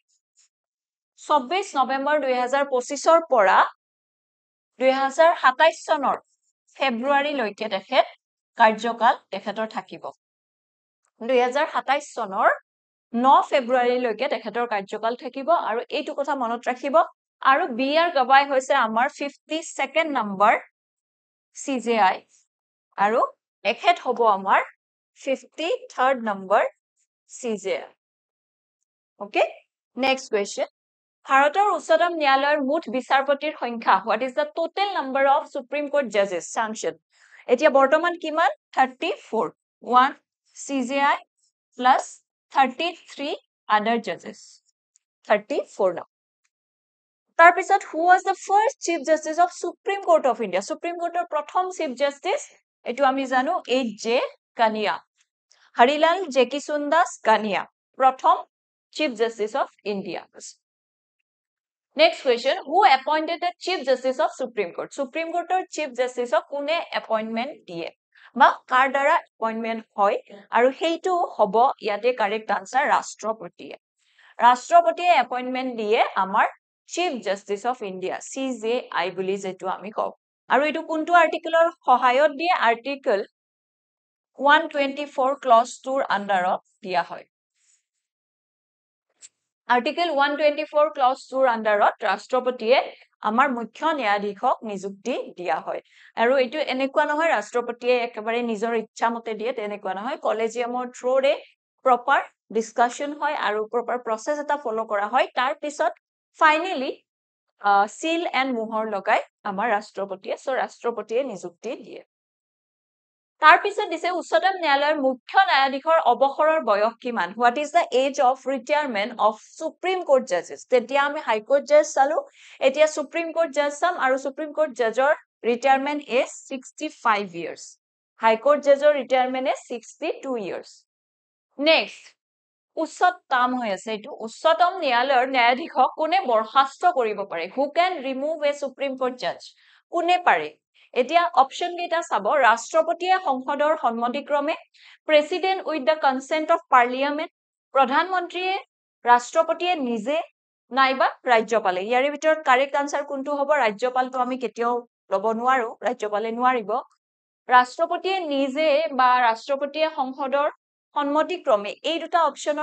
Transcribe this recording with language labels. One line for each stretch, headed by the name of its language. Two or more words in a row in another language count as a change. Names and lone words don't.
Assamese: 24 নৱেম্বৰ 2025 ৰ পৰা 2027 চনৰ ফেব্ৰুৱাৰী লৈকে তেখেত কাৰ্যকাল তেখেতৰ থাকিব 2027 চনৰ 9 ফেব্ৰুৱাৰী লৈকে তেখেতৰ কাৰ্যকাল থাকিব আৰু এইটো কথা মনত ৰাখিব আৰু B.R. Gavai হৈছে আমাৰ 52nd নম্বৰ CJI আৰু এখেত হ'ব আমাৰ 53rd নম্বৰ CJI.
English: Okay. Next question.
Assamese: ভাৰতৰ উচ্চতম ন্যায়ালয়ৰ মুঠ বিচাৰপতিৰ সংখ্যা
English: what is the total number of Supreme Court judges sanctioned
Assamese: এতিয়া বৰ্তমান কিমান 34 1
English: CJI plus 33 other judges 34
Assamese: now তাৰ পিছত
English: who was the first chief justice of Supreme Court of India
Assamese: Supreme Court ৰ প্ৰথম
English: chief justice
Assamese: এটো আমি জানো H.J.
English: Kania Harilal Jekisundas Kania
Assamese: প্ৰথম
English: chief justice of India Next question who appointed the chief justice of Supreme Court Supreme Court or chief justice of
Assamese: কোনে appointment দিয়ে বা কাৰ দ্বাৰা appointment হয় আৰু হেইটো হ'ব ইয়াতে
English: correct answer
Assamese: ৰাষ্ট্ৰপতিয়ে appointment দিয়ে আমাৰ
English: chief justice of India CJI
Assamese: বুলি যেটো আমি কও আৰু এটো কোনটো আৰ্টিকলৰ সহায়ত দিয়ে আৰ্টিকল 124 clause 2 ৰ আন্ডাৰত দিয়া হয় Article 124 clause 2 ৰ আন্ডাৰত ৰাষ্ট্ৰপতিয়ে আমাৰ মুখ্য ন্যায়াধীশক নিযুক্তি দিয়া হয় আৰু এটো এনেকুৱা নহয় ৰাষ্ট্ৰপতিয়ে একেবাৰে নিজৰ ইচ্ছা মতে দিয়ে তেনেকুৱা নহয় কলেজিয়ামৰ থ্ৰুৰে
English: proper discussion
Assamese: হয় আৰু
English: proper process
Assamese: এটা ফলো কৰা হয় তাৰ পিছত ফাইনালি
English: seal and
Assamese: মোহৰ লগাই আমাৰ ৰাষ্ট্ৰপতিয়ে নিযুক্তি দিয়ে তাৰ পিছত দিছে উচ্চতম ন্যায়ালয়ৰ মুখ্য ন্যায়াধীশৰ অৱসৰৰ বয়স কিমান
English: what is the age of retirement of Supreme Court judges
Assamese: তেতিয়া আমি High Court judge চালো এতিয়া Supreme Court judge চাম আৰু Supreme Court judgeৰ
English: retirement is 65 years
Assamese: High Court judgeৰ
English: retirement is 62 years next
Assamese: উচ্চতম হৈ আছে এটো উচ্চতম ন্যায়ালয়ৰ ন্যায়াধীশক কোনে বৰখাস্ত কৰিব পাৰে
English: who can remove a Supreme Court judge
Assamese: কোনে পাৰে এতিয়া অপচন কেইটা চাব ৰাষ্ট্ৰপতিয়ে সংসদৰ সন্মতিক্ৰমে
English: President with the consent of Parliament
Assamese: প্ৰধানমন্ত্ৰীয়ে ৰাষ্ট্ৰপতিয়ে নিজে নাইবা ৰাজ্যপালে ইয়াৰ ভিতৰত
English: correct answer
Assamese: কোনটো হ'ব ৰাজ্যপালটো আমি কেতিয়াও লব নোৱাৰো ৰাজ্যপালে নোৱাৰিব ৰাষ্ট্ৰপতিয়ে নিজে বা ৰাষ্ট্ৰপতিয়ে সংসদৰ সন্মতিক্ৰমে এই দুটা অপচনৰ